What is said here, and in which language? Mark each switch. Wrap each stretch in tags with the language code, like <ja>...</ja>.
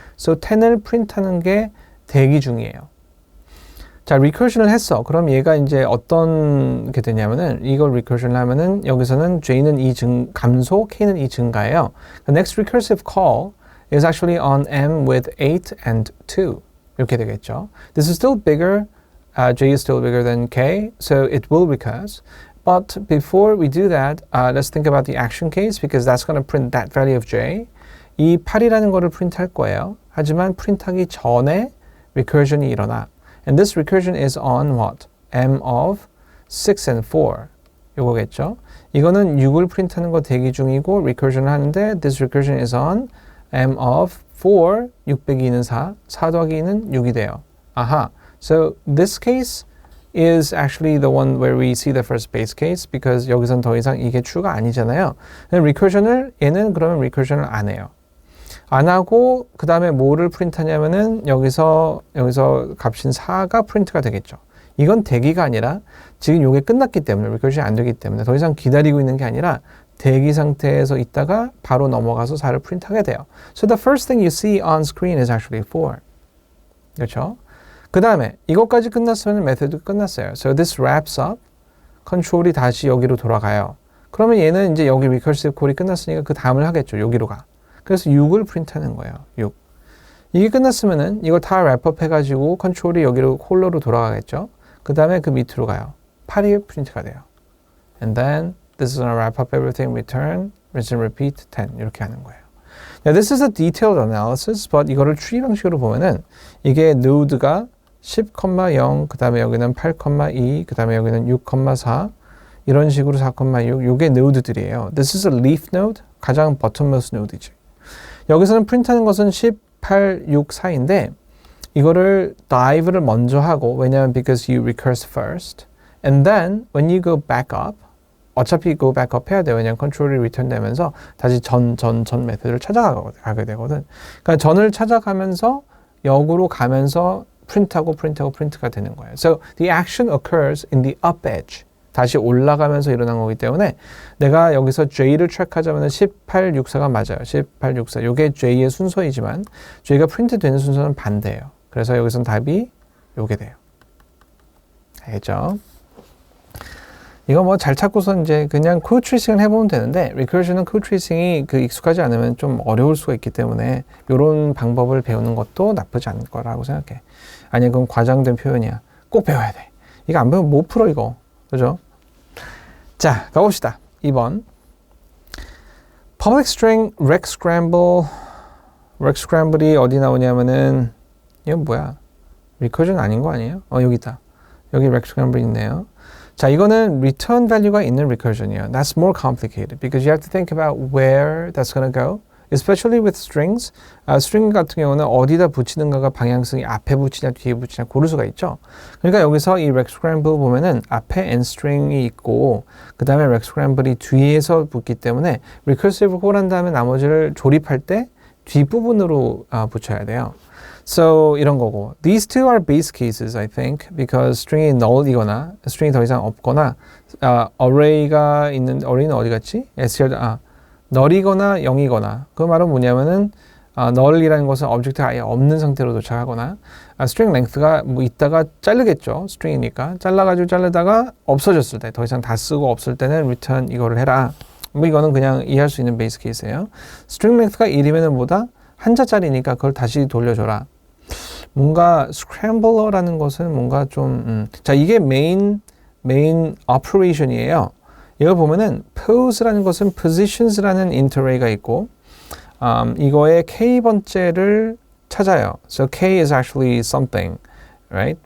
<ko>So 10을 프린트하는 게 대기 중이에요. 자, recursion을 했어. 그럼 얘가 이제 어떤 게 되냐면은 이걸 recursion을 하면은 여기서는 J는 감소, K는 증가예요.</ko> <en>The next recursive call is actually on M with 8 and 2.</en> <ko>이렇게 되겠죠.</ko> <en>This is still bigger. J is still bigger than K, so it will recurse. But before we do that, let's think about the action case because that's going to print that value of J.</en> <ko>이 8이라는 거를 프린트할 거예요. 하지만 프린트하기 전에 recursion이 일어나.</ko> <en>And this recursion is on what? M of 6 and 4.</en> <ko>요거겠죠. 이거는 6을 프린트하는 거 대기 중이고 recursion을 하는데</ko> <en>this recursion is on M of 4.</en> <ko>6 빼기 2는 4. 4 더하기 2는 6이 돼요. 아하.</ko> <en>So this case is actually the one where we see the first base case because</en> <ko>여기선 더 이상 이게 true가 아니잖아요. 얘는 그러면 recursion을 안 해요. 안 하고 그 다음에 뭐를 프린트하냐면은 여기서 값인 4가 프린트가 되겠죠. 이건 대기가 아니라 지금 요게 끝났기 때문에 recursion이 안 되기 때문에 더 이상 기다리고 있는 게 아니라 대기 상태에서 있다가 바로 넘어가서 4를 프린트하게 돼요.</ko> <en>So the first thing you see on screen is actually 4.</en> <ko>그렇죠? 그 다음에 이것까지 끝났으면 메소드가 끝났어요.</ko> <en>So this wraps up.</en> <ko>컨트롤이 다시 여기로 돌아가요. 그러면 얘는 이제 여기 recursive call이 끝났으니까 그 다음을 하겠죠. 여기로 가. 그래서 6을 프린트하는 거예요. 6. 이게 끝났으면은 이걸 다 랩업 해가지고 컨트롤이 여기로 홀로로 돌아가겠죠. 그 다음에 그 밑으로 가요. 8이 프린트가 돼요.</ko> <en>And then this is gonna wrap up everything, return, rinse and repeat, 10</en> <ko>이렇게 하는 거예요.</ko> <en>Now this is a detailed analysis, but</en> <ko>이거를 트리 방식으로 보면은 이게 node가 10,0 그 다음에 여기는 8,2 그 다음에 여기는 6,4 이런 식으로 4,6 요게 node들이에요.</ko> <en>This is a leaf node,</en> <ko>가장 bottommost node이지. 여기서는 프린트하는 것은 10, 8, 6, 4인데 이거를 dive를 먼저 하고 왜냐하면</ko> <en>because you recurse first and then when you go back up 어차피 go back up</en> <ko>해야 돼요. 왜냐하면 컨트롤이 return 되면서 다시 전 메소드를 찾아가게 되거든. 그러니까 전을 찾아가면서 역으로 가면서 프린트가 되는 거예요.</ko> <en>So the action occurs in the up edge.</en> <ko>다시 올라가면서 일어난 거기 때문에 내가 여기서 J를 트랙하자면 1864가 맞아요. 1864. 이게 J의 순서이지만 J가 프린트 되는 순서는 반대예요. 그래서 여기서는 답이 요게 돼요. 알겠죠? 이거 뭐 잘 찾고서 이제 그냥 코드 트레이싱을 해보면 되는데 recursion은 코드 트레이싱이 익숙하지 않으면 좀 어려울 수가 있기 때문에 이런 방법을 배우는 것도 나쁘지 않을 거라고 생각해. 아니 그건 과장된 표현이야. 꼭 배워야 돼. 이거 안 배우면 못 풀어 이거. 그죠? 자, 가봅시다. 2번. Public string rect scramble이 어디 나오냐면은 이건 뭐야? recursion 아닌 거 아니에요? 여기 있다. 여기 rect scramble 있네요. 자, 이거는 return value가 있는 recursion이에요.</ko> <en>That's more complicated because you have to think about where that's going to go. especially with strings.</en> <ko>string 같은 경우는 어디다 붙이는가가 방향성이 앞에 붙이냐 뒤에 붙이냐 고를 수가 있죠. 그러니까 여기서 이 rect scramble 보면은 앞에 end string이 있고 그 다음에 rect scramble이 뒤에서 붙기 때문에 recursive call 한 다음에 나머지를 조립할 때 뒷부분으로 붙여야 돼요. So 이런 거고</ko> <en>these two are base cases I think because</en> <ko>string이 null이거나 string이 더 이상 없거나 array가 있는 array는 어디 갔지? null이거나 0이거나 그 말은 뭐냐면은 null이라는 것은 object가 아예 없는 상태로 도착하거나 string length가 뭐 있다가 자르겠죠. string이니까 자르다가 없어졌을 때 더 이상 다 쓰고 없을 때는 return 이거를 해라. 뭐 이거는 그냥 이해할 수 있는 베이스 케이스예요. string length가 1이면은 뭐다? 한자짜리니까 그걸 다시 돌려줘라. 뭔가 scrambler라는 것은 뭔가 좀 자 이게 메인 operation이에요. 이걸 보면은 pose라는 것은 positions라는 interarray가 있고 이거의 k번째를 찾아요.</ko> <en>So k is actually something, right?</en>